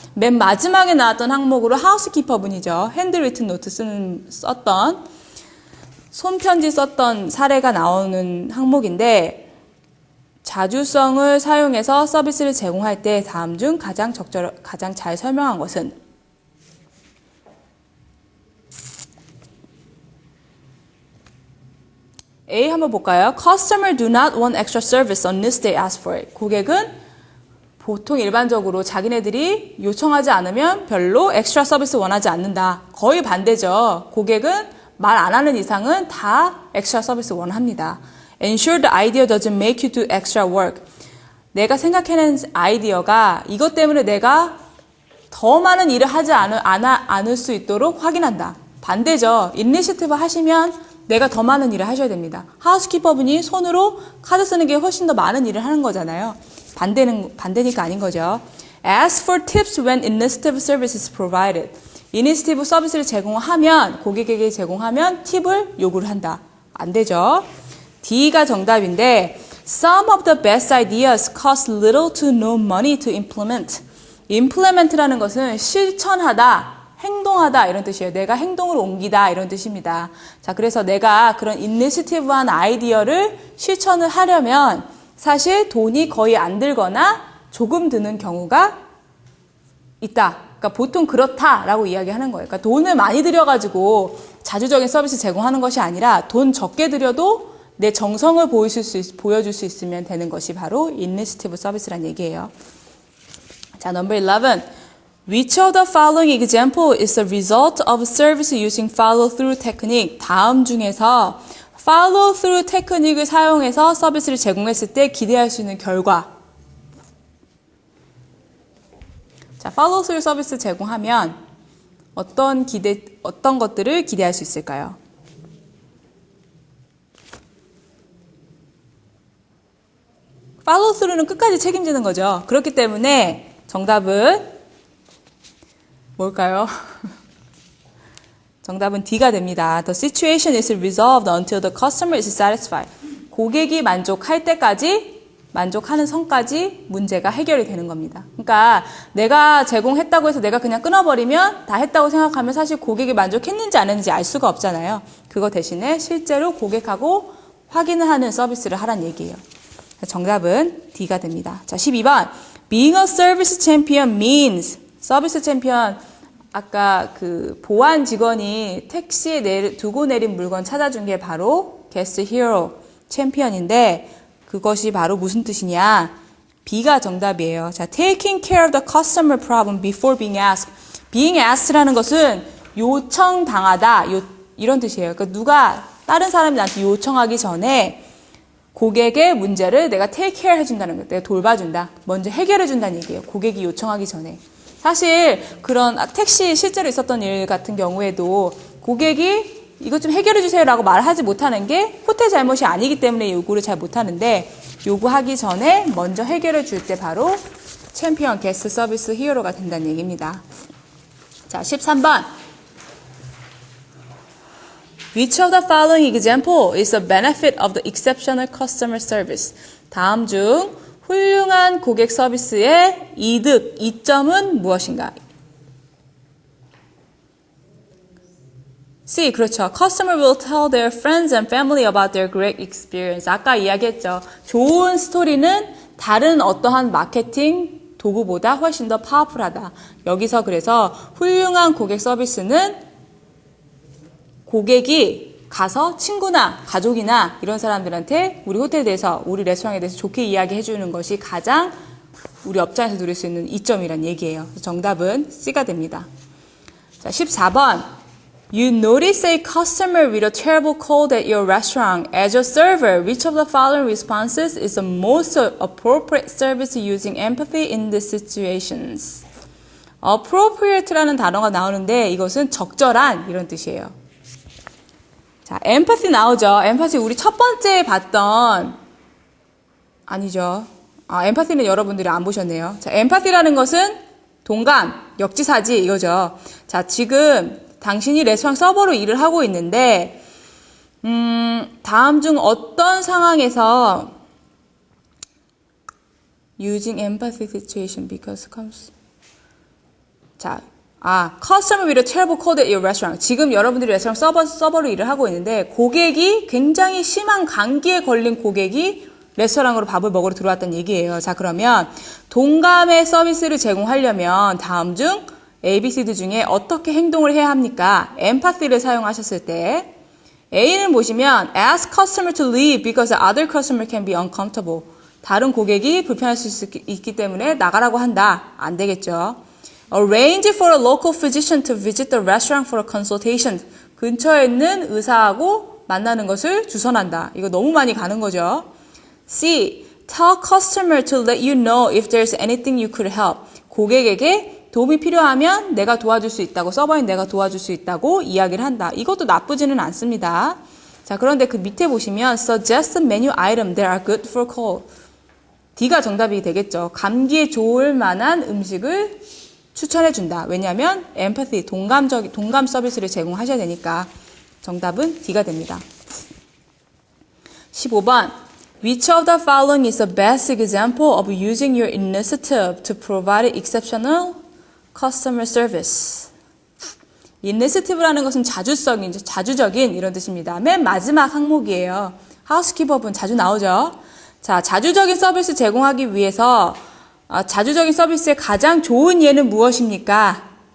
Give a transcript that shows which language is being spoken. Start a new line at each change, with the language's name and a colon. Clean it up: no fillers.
Korean: 맨 마지막에 나왔던 항목으로 하우스키퍼 분이죠. 핸드리튼 노트 썼던, 손편지 썼던 사례가 나오는 항목인데, 자주성을 사용해서 서비스를 제공할 때 다음 중 가장 잘 설명한 것은 A 한번 볼까요?
English: Customer do not want extra service unless they ask for it.
Korean: 고객은 보통 일반적으로 자기네들이 요청하지 않으면 별로 엑스트라 서비스 원하지 않는다. 거의 반대죠. 고객은 말 안 하는 이상은 다 엑스트라 서비스 원합니다.
English: Ensure the idea doesn't make you do extra work.
Korean: 내가 생각해낸 아이디어가 이것 때문에 내가 더 많은 일을 하지 않을 수 있도록 확인한다. 반대죠. 이니시티브 하시면 내가 더 많은 일을 하셔야 됩니다. 하우스키퍼 분이 손으로 카드 쓰는 게 훨씬 더 많은 일을 하는 거잖아요. 반대니까 아닌 거죠.
English: Ask for tips when initiative service is provided.
Korean: 이니시티브 서비스를 제공하면, 고객에게 제공하면 팁을 요구를 한다. 안 되죠. D가 정답인데
English: Some of the best ideas cost little to no money to implement.
Korean: implement라는 것은 실천하다, 행동하다 이런 뜻이에요. 내가 행동을 옮기다 이런 뜻입니다. 자, 그래서 내가 그런 이니시티브한 아이디어를 실천을 하려면 사실 돈이 거의 안 들거나 조금 드는 경우가 있다. 그러니까 보통 그렇다라고 이야기하는 거예요. 그러니까 돈을 많이 들여가지고 자주적인 서비스 제공하는 것이 아니라 돈 적게 들여도 내 정성을 보여줄 수 있으면 되는 것이 바로 이니시티브 서비스란 얘기예요.
English: 자, number 11. Which of the following example is the result of service using follow-through technique?
Korean: 다음 중에서 follow-through 테크닉을 사용해서 서비스를 제공했을 때 기대할 수 있는 결과. 자, follow-through 서비스 제공하면 어떤 것들을 기대할 수 있을까요? 팔로우스루는 끝까지 책임지는 거죠. 그렇기 때문에 정답은 뭘까요? 정답은 D가 됩니다.
English: The situation is resolved until the customer is satisfied.
Korean: 고객이 만족할 때까지, 만족하는 선까지 문제가 해결이 되는 겁니다. 그러니까 내가 제공했다고 해서 내가 그냥 끊어버리면 다 했다고 생각하면 사실 고객이 만족했는지 안 했는지 알 수가 없잖아요. 그거 대신에 실제로 고객하고 확인을 하는 서비스를 하란 얘기예요. 정답은 D가 됩니다. 자, 12번.
English: Being a service champion means
Korean: 서비스 챔피언 아까 그 보안 직원이 택시에 두고 내린 물건 찾아준 게 바로 guest hero 챔피언인데 그것이 바로 무슨 뜻이냐? B가 정답이에요.
English: 자, taking care of the customer problem before being asked.
Korean: being asked라는 것은 요청당하다 이런 뜻이에요. 그러니까 누가 다른 사람이 나한테 요청하기 전에 고객의 문제를 내가
English: take care
Korean: 해준다는 거예요. 내가 돌봐준다. 먼저 해결해준다는 얘기예요. 고객이 요청하기 전에. 사실 그런 택시 실제로 있었던 일 같은 경우에도 고객이 이것 좀 해결해주세요라고 말하지 못하는 게 호텔 잘못이 아니기 때문에 요구를 잘 못하는데 요구하기 전에 먼저 해결해줄 때 바로 챔피언 게스트 서비스 히어로가 된다는 얘기입니다. 자, 13번.
English: Which of the following example is the benefit of the exceptional customer service?
Korean: 다음 중 훌륭한 고객 서비스의 이점은 무엇인가? C, 그렇죠.
English: Customer will tell their friends and family about their great experience.
Korean: 아까 이야기했죠. 좋은 스토리는 다른 어떠한 마케팅 도구보다 훨씬 더 파워풀하다. 여기서 그래서 훌륭한 고객 서비스는 고객이 가서 친구나 가족이나 이런 사람들한테 우리 호텔에 대해서, 우리 레스토랑에 대해서 좋게 이야기해 주는 것이 가장 우리 업장에서 누릴 수 있는 이점이란 얘기예요. 정답은 C가 됩니다. 자, 14번.
English: You notice a customer with a terrible cold at your restaurant. As a server, which of the following responses is the most appropriate service using empathy in these situations?
Korean: appropriate라는 단어가 나오는데 이것은 적절한 이런 뜻이에요. 자, empathy 나오죠. empathy 우리 첫 번째 봤던 아니죠. 엠파티는 여러분들이 안 보셨네요. 자, 엠파티라는 것은 동감, 역지사지 이거죠. 자, 지금 당신이 레스토랑 서버로 일을 하고 있는데 다음 중 어떤 상황에서
English: using empathy situation because comes 자, customer with a terrible cold at your restaurant.
Korean: 지금 여러분들이 레스토랑 서버로 일을 하고 있는데 고객이 굉장히 심한 감기에 걸린 고객이 레스토랑으로 밥을 먹으러 들어왔다는 얘기예요. 자, 그러면 동감의 서비스를 제공하려면 다음 중 ABCD 중에 어떻게 행동을 해야 합니까? empathy를 사용하셨을 때 A는 보시면
English: ask customer to leave because the other customer can be uncomfortable.
Korean: 다른 고객이 불편할 수 있기 때문에 나가라고 한다. 안 되겠죠.
English: Arrange for a local physician to visit the restaurant for a consultation.
Korean: 근처에 있는 의사하고 만나는 것을 주선한다. 이거 너무 많이 가는 거죠. C.
English: Tell customer to let you know if there's anything you could help.
Korean: 고객에게 도움이 필요하면 내가 도와줄 수 있다고, 서버인 내가 도와줄 수 있다고 이야기를 한다. 이것도 나쁘지는 않습니다. 자, 그런데 그 밑에 보시면
English: Suggest menu item that are good for cold.
Korean: D가 정답이 되겠죠. 감기에 좋을 만한 음식을 추천해준다. 왜냐하면 empathy, 동감 서비스를 제공하셔야 되니까 정답은 D가 됩니다.
English: 15번 Which of the following is the best example of using your initiative to provide exceptional customer service?
Korean: initiative라는 것은 자주적인 이런 뜻입니다. 맨 마지막 항목이에요. 하우스키퍼분 자주 나오죠. 자, 자주적인 서비스 제공하기 위해서 자주적인 서비스의 가장 좋은 예는 무엇입니까?